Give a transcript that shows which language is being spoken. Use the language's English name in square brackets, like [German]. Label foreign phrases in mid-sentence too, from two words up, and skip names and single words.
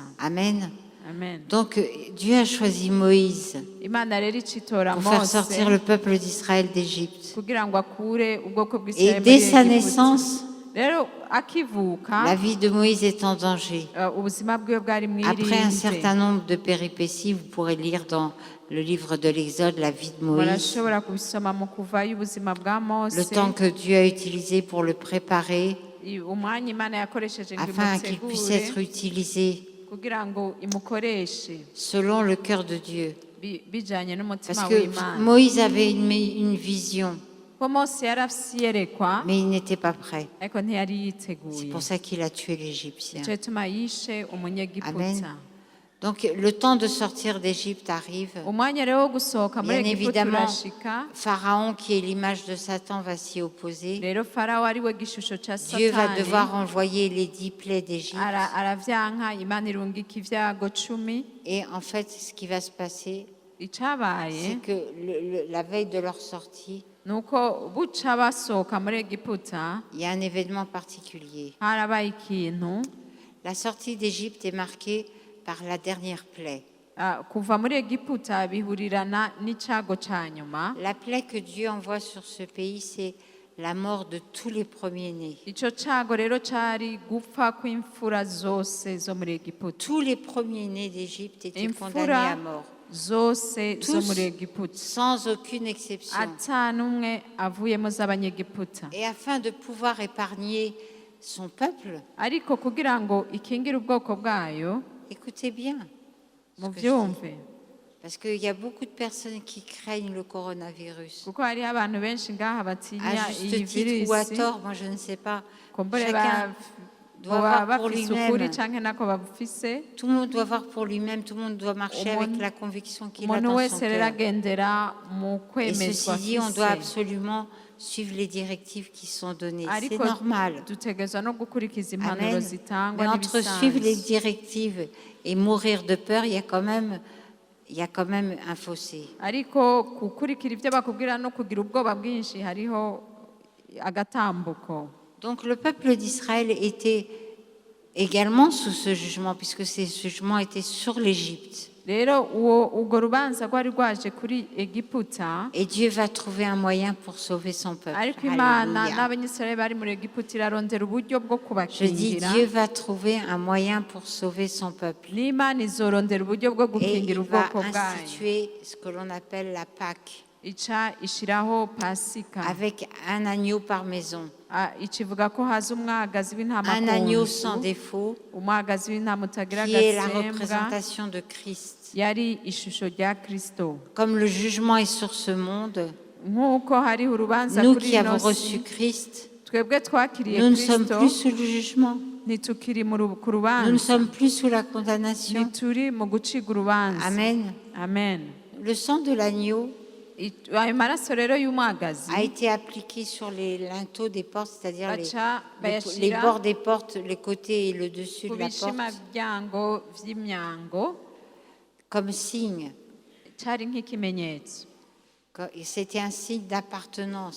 [French] Amen. [Rundi] amen [French] Donc Dieu a choisi Moïse [Rundi] imana rero icitora [French] pour faire [Rundi] mose [French] sortir le peuple d'Israël d'Égypte. [Rundi] kugira ngo akure ubwoko [French] Et [Rundi] bw'isirayeli [French] dès [Rundi] muri [French] sa [Rundi] Egiputa. [French] naissance, [Rundi] rero akivuka [French] la vie de Moïse est en danger. [Rundi] ubuzima bwiwe bwari [French] Après un [Rundi] mwirinze [French] certain nombre de péripéties, vous pourrez lire dans le livre de l'Exode la vie de Moïse, [Rundi] barashobora kubisoma mu kuvayo ubuzima bwa [French] le [Rundi] mose [French] temps que Dieu a utilisé pour le préparer [Rundi] umwanya imana yakoresheje ngo [French] afin qu'il puisse [Rundi] imutegure [French] être utilisé [Rundi] kugira ngo imukoreshe [French] selon le cœur de Dieu. [Rundi] bijanye n'umutima [French] Parce que [Rundi] w'imana [French] Moïse avait une vision, [Rundi] ko mose yari afise iyerekwa [French] mais il n'était pas prêt. [Rundi] ariko ntiyari [French] C'est [Rundi] yiteguye [French] pour ça qu'il a tué l'Égyptien. [Rundi] nicyo gituma yishe umunyegiputa [French] Donc le temps de sortir d'Égypte arrive. [Rundi] umwanya rero wo gusohoka muri [French] Bien [Rundi] egiputa [French] évidemment, [Rundi] urashika [French] Pharaon, qui est l'image de Satan, va s'y opposer. [Rundi] rero farawo ari we gishusho ca [French] Dieu va [Rundi] satani [French] devoir envoyer les 10 plaies d'Égypte. [Rundi] aravyanka imana irungika ivyago 10 [French] Et en fait, ce qui va se passer, [Rundi] icabaye [French] c'est que la veille de leur sortie, [Rundi] nuko buca basohoka muri egiputa [French] il y a un événement particulier. [Rundi] harabaye ikintu [French] La sortie d'Égypte est marquée par la dernière plaie. [Rundi] kuva muri egiputa bihurirana n'icago ca nyuma [French] La plaie que Dieu envoie sur ce pays, c'est la mort de tous les premiers-nés. [Rundi] ico cago rero cari gupfa kw'imfura zose zo muri egiputa [French] Tous les premiers-nés d'Égypte étaient condamnés [Rundi] imfura [French] à mort, [Rundi] zose zo [French] Tous. [Rundi] muri egiputa [French] sans aucune exception. [Rundi] ata n'umwe avuyemo z'abanyegiputa [French] Et afin de pouvoir épargner son peuple, [Rundi] ariko kugira ngo ikingire ubwoko bwayo [French] écoutez bien, ce [Rundi] mu [French] que je dis. [Rundi] byumve [French] Parce qu'il y a beaucoup de personnes qui craignent le coronavirus. [Rundi] kuko hariho abantu benshi ngaha batinya [French] À [Rundi] iyi [French] juste titre ou à [Rundi] virisi [French] tort, moi je ne sais pas. [Rundi] kumbure [French] Chacun doit [Rundi] baba [French] voir pour [Rundi] bafise ukuri [French] lui-même. [Rundi] canke nako babufise [French] Tout le monde doit voir pour lui-même, tout le monde doit marcher [Rundi] Umuntu- [French] avec la conviction qu'il a [Rundi] umuntu [French] dans son [Rundi] wese rero [French] cœur. [Rundi] agendera mu [French] Et [Rundi] kwemezwa [French] ceci dit, on doit [Rundi] afise [French] absolument suivre les directives qui sont données. C'est [Rundi] ariko [French] normal. [Rundi] dutegerezwa no gukurikiza impanuro [French] Amen. [Rundi] zitangwa [French] Mais entre suivre les [Rundi] n'ibisanzwe [French] directives et mourir de peur, il y a quand même un fossé. [Rundi] ariko gukurikira ibyo bakubwira no kugira ubwoba bwinshi hariho agatambuko [French] Donc le peuple d'Israël était également sous ce jugement, puisque ce jugement était sur l'Égypte. [Rundi] rero urwo rubanza rwari rwaje kuri egiputa [French] Et Dieu va trouver un moyen pour sauver son peuple. [Rundi] ariko imana [French] Alléluia. [Rundi] n'abanyisirayeli bari muri egiputa irarondera uburyo bwo [French] Je dis, [Rundi] kubakingira [French] Dieu va trouver un moyen pour sauver son peuple. [Rundi] n'imana izorondera uburyo bwo [French] Et [Rundi] gukingira [French] il va [Rundi] ubwoko bwayo [French] instituer ce que l'on appelle la Pâque, [Rundi] ica ishiraho pasika [French] avec un agneau par maison. [Rundi] ikivuga ko haza umwagazi w'intama [French] Un [Rundi] ku [French] agneau [Rundi] nzu, [French] sans défaut, [Rundi] umwagazi w'intama utagira [French] qui est la [Rundi] agasembwa [French] représentation de Christ. [Rundi] yari ishusho rya kristo [French] Comme le jugement est sur ce monde, [Rundi] nk'uko hariho urubanza [French] nous [Rundi] kuri [French] qui [Rundi] ino [French] avons [Rundi] si [French] reçu Christ, [Rundi] twebwe twakiriye [French] nous ne sommes [Rundi] kristo [French] plus sous le jugement. [Rundi] ntitukiri ku [French] Nous ne [Rundi] rubanza [French] sommes plus sous la condamnation. [Rundi] ntituri mu guciga urubanza [French] Amen. [Rundi] amen [French] Le sang de l'agneau [Rundi] ayo maraso rero y'umwagazi [French] a été appliqué sur les linteaux des portes, c'est-à-dire [Rundi] baca [French] les [Rundi] bayashira [French] bords des portes, les côtés et le dessus [Rundi] ku [French] de la porte, [Rundi] bishimabyango vy'imyango [French] comme signe. [Rundi] cari nk'ikimenyetso [French] C'était un signe d'appartenance.